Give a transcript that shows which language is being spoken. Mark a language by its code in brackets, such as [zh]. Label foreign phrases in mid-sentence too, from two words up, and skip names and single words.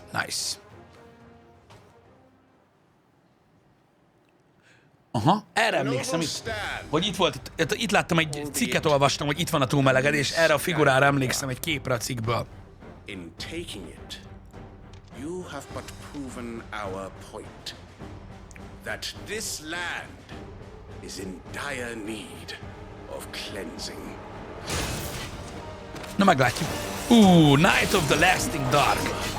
[en] Nice. [hu] Aha, erre emlékszem itt, hogy itt volt, itt láttam egy cikket, olvastam, hogy itt van a túlmelegedés, erre a figurára emlékszem, egy képre a cikkből. [en] In taking it, you have but proven our point. That this land is in dire need of cleansing. [hu] Na meglátjuk. [en] Night of the Lasting Dark.